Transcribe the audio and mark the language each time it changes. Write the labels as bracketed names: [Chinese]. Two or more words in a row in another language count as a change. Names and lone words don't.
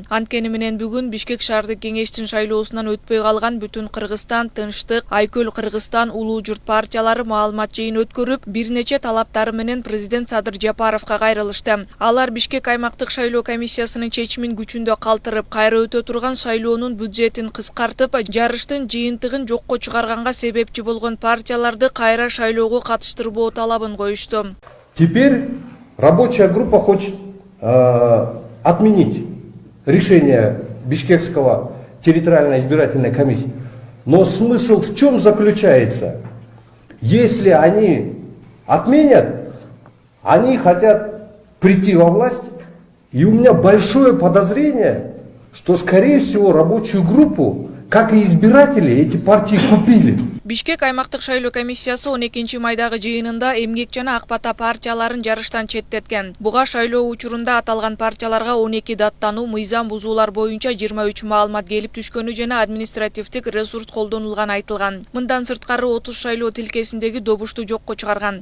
[Kyrgyz] Анткени менен бүгүн Бишкек шаардык кеңештин шайлоосунан өтпөй калган Бүтүн Кыргызстан, Тынчтык, Айкөл Кыргызстан, Улуу Журт партиялары маалымат жыйын өткөрүп, бир нече талаптары менен президент Садыр Жапаровго кайрылышты. Алар Бишкек аймактык шайлоо комиссиясынын чечимин күчүндө калтырып, кайра өтө турган шайлоонун бюджетин кыскартып, жарыштын жыйынтыгын жокко чыгарганга себепчи болгон партияларды кайра шайлоого катыштырбоо талабын коюшту. [Russian] Теперь рабочая группа хочет отменить решение Бишкекского территориальной избирательной комиссии. Но смысл в чем заключается? Если они отменят, они хотят прийти во власть, и у меня большое подозрение, что, скорее всего, рабочую группу, как и избиратели, эти партии купили. [Kyrgyz] Бишкек аймактык шайлоо комиссиясы 12-майдагы жыйынында Эмгек жана Ак Бата партияларын жарыштан четтеткен. Буга шайлоо учурунда аталган партияларга 12 даттануу, мыйзам бузуулар боюнча 23 маалымат келип түшкөнү жана административдик ресурс колдонулганы айтылган. Мындан сырткары 30 шайлоо тилкесиндеги добушту жокко чыгарган.